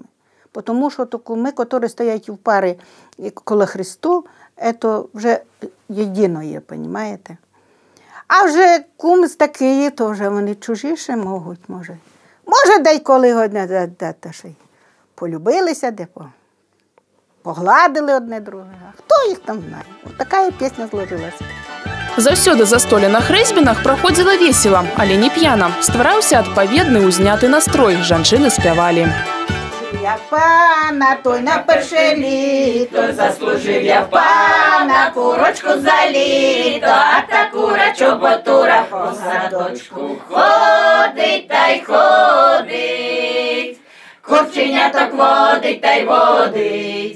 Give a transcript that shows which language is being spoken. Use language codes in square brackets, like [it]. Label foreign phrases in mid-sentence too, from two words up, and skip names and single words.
[uk] Тому що куми, які стоять у парі коло Христу, це вже єдино є, розумієте? А вже кум з такої, то вже вони чужіше можуть, може. Може, деколи одне полюбилися, де погладили одне друге. А хто їх там знає? Ось така пісня зложилася. [be] Заўсёды застолле на хрэсьбінах праходзіла весела, але не п'яна. Ствараўся адпаведны ўзняты настрой, жанчыны спявалі. [uk] Я пана, той на перше літо, заслужив я в пана, курочку за літо, а та кура чоботура по садочку ходить та й ходить, курченяток водить та й водить.